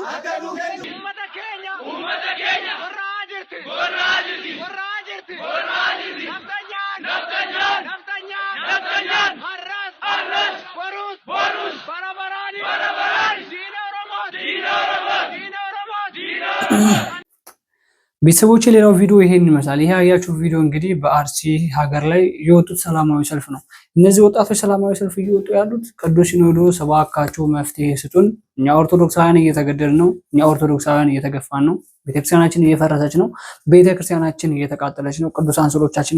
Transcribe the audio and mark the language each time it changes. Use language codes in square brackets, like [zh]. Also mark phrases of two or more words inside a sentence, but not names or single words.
[om] Uummata keenya warraa jirti. Naftanyan harras borus barabarani diina Oromoo. [am] ቤተሰቦች ሌላው ቪዲዮ ይሄን ይመስላል። ይሄ ያያችሁ ቪዲዮ እንግዲህ በአርሲ ሀገር ላይ የወጡት ሰላማዊ ሰልፍ ነው። እነዚህ ወጣቶች ሰላማዊ ሰልፍ እየወጡ ያሉት ቅዱስ ሲኖዶስ እባካችሁ መፍትሄ ስጡን፣ እኛ ኦርቶዶክሳውያን እየተገደልን ነው፣ እኛ ኦርቶዶክሳውያን እየተገፋን ነው፣ ቤተክርስቲያናችን እየፈረሰች ነው፣ ቤተክርስቲያናችን እየተቃጠለች ነው፣ ቅዱሳን ስዕሎቻችንም